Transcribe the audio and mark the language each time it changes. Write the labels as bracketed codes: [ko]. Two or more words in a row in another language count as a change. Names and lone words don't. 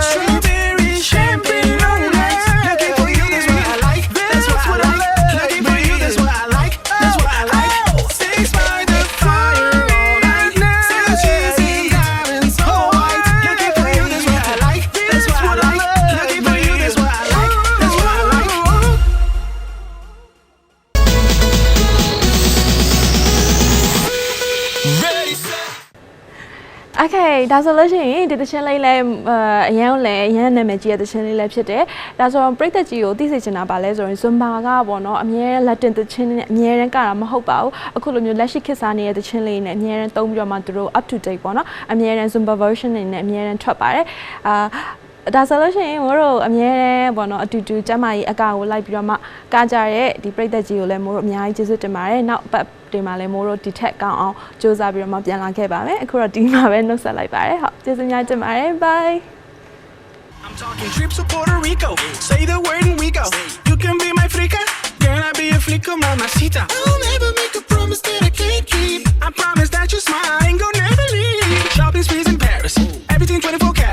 [en] Strawberry champagne on ice. Looking for you, that's what I like. That's what I like. Looking for you, that's what I like. That's what I like. Six by the fire all night. Still cheese and diamonds so white. Looking for you, that's what I like. That's what I like. Looking for you, that's what I like. That's what I like. [my] Okay ဒါဆိုလို့ရှိရင်ဒီသချင်းလေးလည်းအရန်နာမည်ကြီးတဲ့သချင်းလေးလည်းဖြစ်တယ်ဒါဆိုတော့ပရိသတ်ကြီးကိုသိစေချင်တာပါလဲဆိုရင် Zumba ကပေါ့နော်အ မြဲလက်တင်သချင်းနဲ့အမြဲတမ်းကတာမဟုတ်ပါဘူးအခုလိုမျိုးလက်ရှိခေတ်စားနေတဲ့သချင်းလေးနဲ့အမြဲတမ်းသုံးပြီးတော့မှသူတို့ [en] up to date [my] ပေါ့နော်အမြဲတမ်း [en] Zumba version [my] တွေနဲ့အမြဲတမ်းထွက်ပါတယ်ဒါဆိုလို့ရှိရင်မိုးတို့အမြဲတမ်းပေါ့နော်အတူတူကျမကြီးအကာကိုလိုက်ပြီးတော့မှကားကြတဲ့ဒီပရိသတ်ကြီးကိုလည်းမိုးတို့အများကြီးကျေးဇူးတင်ပါတယ်နောက်ပတ်ဒီမှာလည်းမိုးတို့ဒီထက်ကောင်းအောင်စူးစမ်းပြီးတော့မှပြန်လာခဲ့ပါမယ်အခုတော့ဒီမှာပဲနှုတ်ဆက်လိုက်ပါတယ်ဟုတ်ကျေးဇူးများတင်ပါတယ် bye [en] I'm talking trips to Puerto Rico. Say the word and we go. You can be my frica. Can I be a flico, mamacita? I'll never make a promise that I can't keep. I promise that your smile ain't gonna never leave. Shopping sprees in Paris. Everything 24 carats.